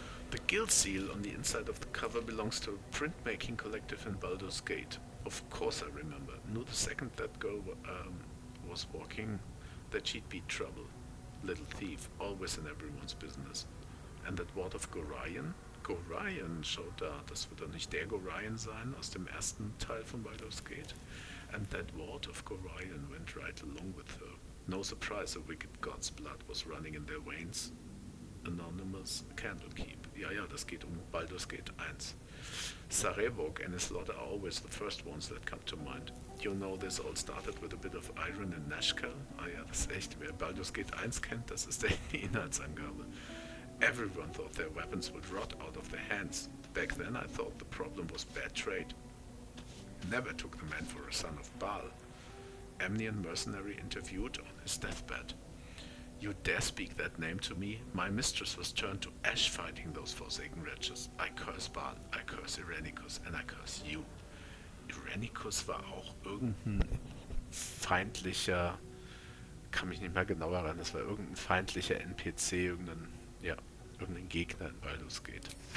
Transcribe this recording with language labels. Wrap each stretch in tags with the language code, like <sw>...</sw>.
<en>The guild seal on the inside of the cover belongs to a printmaking collective in Baldur's Gate. Of course I remember. Knew the second that girl was walking that she'd be trouble. Little thief, always in everyone's business. And that ward of Gorion?</en> <de>Gorion schaut da. Das wird doch nicht der Gorion sein aus dem ersten Teil von Baldur's Gate.</de> <en>And that ward of Gorion went right along with her. No surprise the wicked god's blood was running in their veins. Anonymous Candlekeep.</en> <de>Ja, das geht um Baldur's Gate 1.</de> <en>Sarevok and his lot are always the first ones that come to mind. You know, this all started with a bit of iron in Nashkel.</en> <de>Ah ja, das ist echt, wer Baldur's Gate 1 kennt, das ist die Inhaltsangabe.</de> <en>Everyone thought their weapons would rot out of their hands. Back then I thought the problem was bad trade. Never took the man for a son of Baal. Amnian mercenary interviewed on his deathbed. You dare speak that name to me? My mistress was turned to ash fighting those forsaken wretches. I curse Baal, I curse Irenicus, and I curse you.</en> <de>Irenicus war auch irgendein feindlicher, kann mich nicht mehr genau erinnern, das war irgendein feindlicher NPC, irgendein Gegner in Baldur's Gate.</de>